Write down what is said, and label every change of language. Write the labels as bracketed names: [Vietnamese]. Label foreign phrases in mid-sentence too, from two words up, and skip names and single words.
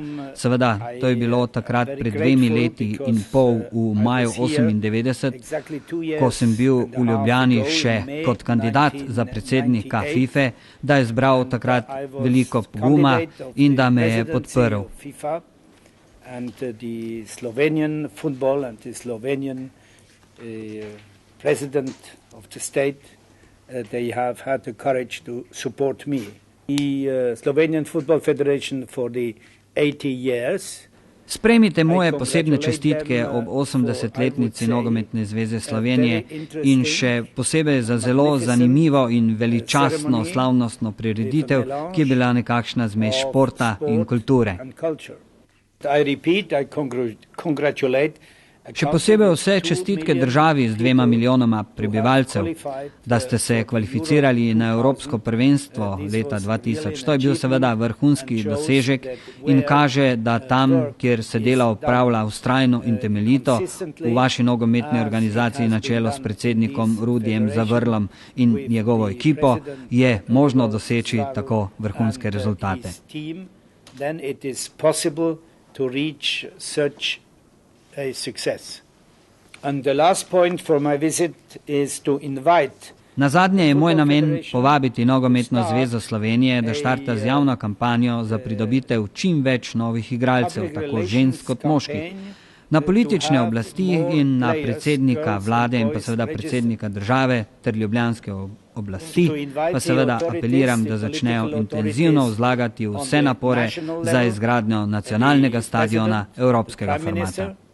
[Slovenian] Seveda, to je bilo takrat pred 2 leti in pol v maju 1998, ko sem bil v Ljubljani še kot kandidat za predsednika FIFA, da je zbral takrat veliko poguma in da me je podprl. [English] President of the state, they have had the courage to support me. The Slovenian Football Federation for the 80 years. [Slovenian] Sprejmite moje posebne čestitke ob 80-letnici Nogometne zveze Slovenije in še posebej za zelo zanimivo in veličastno slavnostno prireditev, ki je bila nekakšna zmes športa in kulture. [English] I repeat, I congratulate [Slovenian] Še posebej vse čestitke državi z 2 milijonoma prebivalcev, da ste se kvalificirali na Evropsko prvenstvo leta 2000. To je bil seveda vrhunski dosežek in kaže, da tam, kjer se dela opravlja vztrajno in temeljito, v vaši nogometni organizaciji na čelu s predsednikom Rudijem Zavrlom in njegovo ekipo, je možno doseči tako vrhunske rezultate. [English] A success. And the last point for my visit is to invite. [Slovenian] Nazadnje je moj namen povabiti Nogometno zvezo Slovenije, da štarta z javno kampanjo za pridobitev čim več novih igralcev, tako žensk kot moških. Na politične oblasti in na predsednika vlade in pa seveda predsednika države ter ljubljanske oblasti pa seveda apeliram, da začnejo intenzivno vzlagati vse napore za izgradnjo nacionalnega stadiona evropskega formata.